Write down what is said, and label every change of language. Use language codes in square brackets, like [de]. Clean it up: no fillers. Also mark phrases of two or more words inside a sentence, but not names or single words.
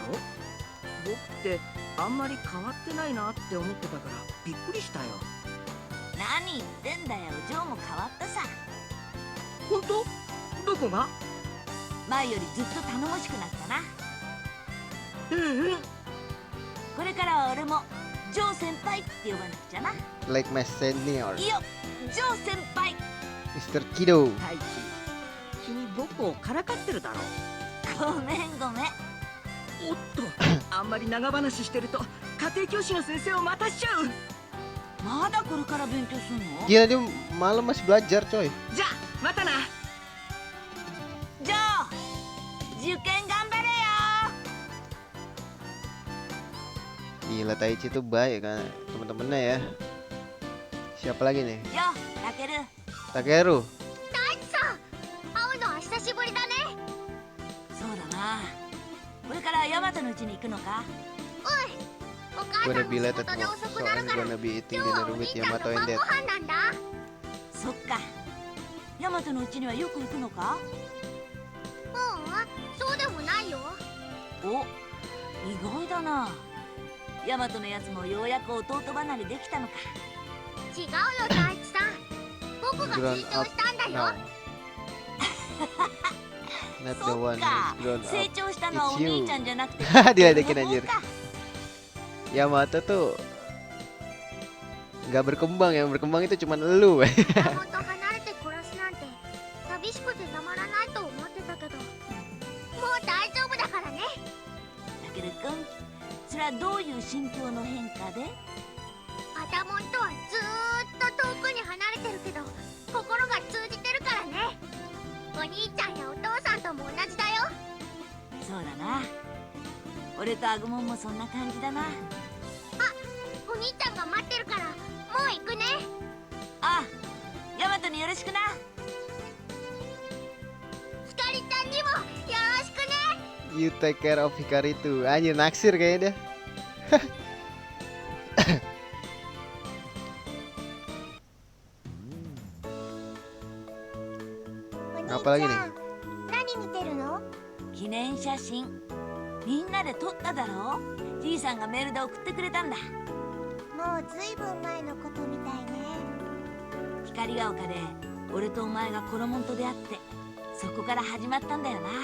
[ja] 僕ってあんまり変わってないなって思ってたからびっくりしたよ。何言ってんだよ、ジョーも変わったさ。本当？どこが？前よりずっと頼もしくなったな。これからは俺もジョー先輩って呼ばなくちゃな。 [en] Like my senior, [ja] いいよ、ジョー先輩。 [en] Mr. Kido. [ja] 太一君僕をからかってるだろ。ごめんごめん。おっとあんまり長話してると家庭教師の先生を待たしちゃう。まだこれから勉強すんの？ [id] Gila dia malam masih belajar coy. [ja] じゃあまたな。ジョー、受験頑張れよ。 [id] Gila Taichi tuh baik kan teman-temannya ya. Siapa lagi nih? [ja] ジョー、タケル。 Takeru. 大地さん、会うのは久しぶりだね。そうだな。これからヤマトの家に行くのか？お母 [id] Gua [ja] さ [id] udah [ja] んの [id] bilet [ja] 仕 [en] at [ja] 事で [en] work, [ja] 遅 [en] so [ja] くなる [en] I'm [ja] から [en] gonna be eating [ja] 今日は [en] dinner [ja] お兄 [en] with ちゃんの Yamato [ja] 晩 [en] and [ja] ご [en] Dad. [ja] 飯なんだ。そっか。ヤマトの家にはよく行くのか？そうでもないよ。お、意外だな。ヤマトのやつもようやく弟離れできたのか。違うよ大地さん、僕が [en] Grown [ja] 成長 [en] up [ja] したんだ [en] now. [ja] よ。 [en] Not the [ja] そ [en] one [ja] っか [en] who's grown [ja] 成 [en] up. [ja] 長したのはお [en] It's you. [ja] 兄ちゃんじゃなくて [id] Diledekin [ja] 子供 [id] anjir. [ja] か [id] Yamato tuh nggak berkembang, yang berkembang itu cuman elu. [ja] 子供と離れて暮らすなんて寂しくてたまらないと思ってたけど、もう大丈夫だからね。たけるくん、それはどういう心境の変化で？パタモンとはずーっと遠くに離れてるけど心が通じてるからね。お兄ちゃんやお父さんとも同じだよ。そうだな。俺とアグモンもそんな感じだな。お兄ちゃんが待ってるからもう行くね。あ、ヤマトによろしくな。ひかりちゃんにもよろしくね。 [en] You take care of Hikari tuh. [id] Anjir naksir kayaknya dia. Apa lagi nih? [ja] 何見てるの？記念写真みんなで撮っただろ。じいさんがメールで送ってくれたんだ。もうずいぶん前のことみたいね。光が丘で俺とお前がコロモンと出会って、そこから始まったんだよな。